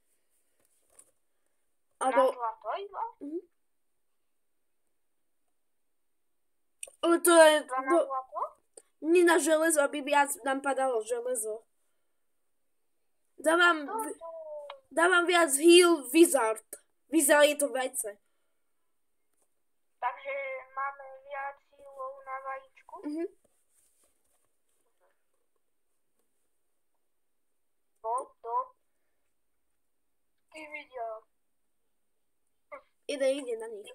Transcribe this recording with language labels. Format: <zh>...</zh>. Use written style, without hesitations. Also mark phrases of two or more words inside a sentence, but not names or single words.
<sk>Na zlato iba? Ale to je... Na zlato? Nie na železo, aby viac nám padalo železo. Dávam viac</sk> <en>heal wizard.</en> <sk>Wizard je to vajce. Takže máme viac healov na vajíčku? Ty videl. Ide na nich.</sk>